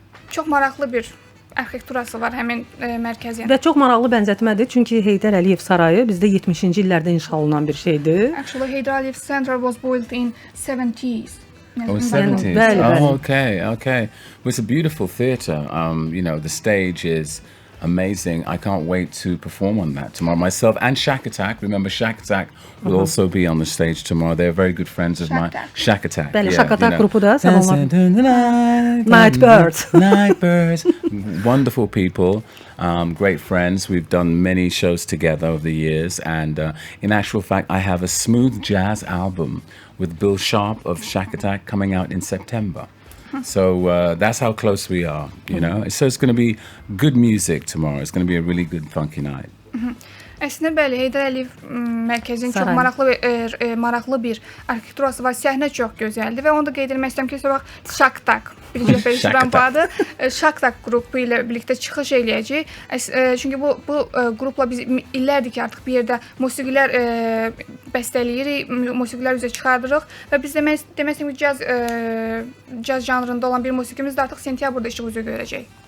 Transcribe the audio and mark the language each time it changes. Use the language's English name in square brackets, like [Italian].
[Azerbaijani] Çox maraqlı bir arxitekturası var həmin mərkəzin. Və çox maraqlı bənzətmədir, çünki Heydər Əliyev sarayı bizdə 70-ci illərdə inşa olunan bir şeydir. [English] Actually, Heydər Əliyev Center was built in 70s. Oh, 70s. [Azerbaijani] Bəli, bəli. [English] Oh, okay, okay. Well, it's a beautiful theatre. You know, the stage is amazing. I can't wait to perform on that tomorrow. Myself and Shack Attack. Remember, Shack Attack will also be on the stage tomorrow. They're very good friends of mine. Shack Attack. [Azerbaijani] Bəli, [English] yeah, Shack Attack you know. [Azerbaijani] qrupu da sabahlar. [English] Night Birds. Night Birds. Wonderful people. Great friends. We've done many shows together over the years. And in actual fact, I have a smooth jazz album with Bill Sharp of Shack Attack coming out in September. So that's how close we are, you know. So it's going to be good music tomorrow. It's going to be a really good funky night. [Azerbaijani] Əslində bəli, Heydər Əliyev mərkəzinin çox maraqlı bir arxitekturası var. Səhnə çox gözəldir və onu da qeyd etmək istəyirəm ki, sabah Şaktak, birinci dəfə eşidirəm bu adı. Şaktak qrupu ilə birlikdə çıxış eləyəcək. Çünki bu qrupla biz illərdir ki, artıq bir yerdə musiqilər bəstələyirik, musiqilər üzə çıxardırıq və biz demək istəyirəm ki, caz janrında olan bir musiqimiz də artıq sentyabrda işıq üzü görəcək.